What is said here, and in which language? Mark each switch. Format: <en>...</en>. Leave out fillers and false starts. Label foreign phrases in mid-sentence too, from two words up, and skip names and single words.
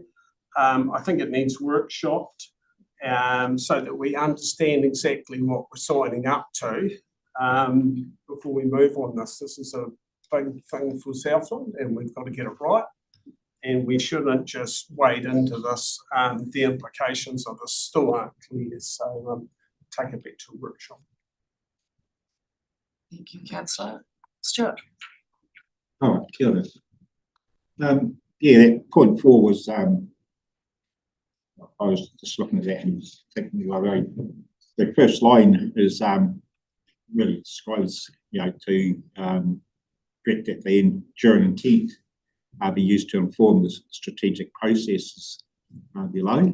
<en>I think it needs workshopped so that we understand exactly what we're signing up to before we move on this. This is a big thing for Southland, and we've got to get it right. And we shouldn't just wade into this. The implications of this still aren't clear, so take it back to a workshop. Thank you, Councillor. Stuart.</en> <mi>Oh, kia ora.</mi> <en>Yeah, that point 4 was, I was just looking at that and thinking, the first line is really describes, to direct that the enduring intent be used to inform the strategic processes below.</en>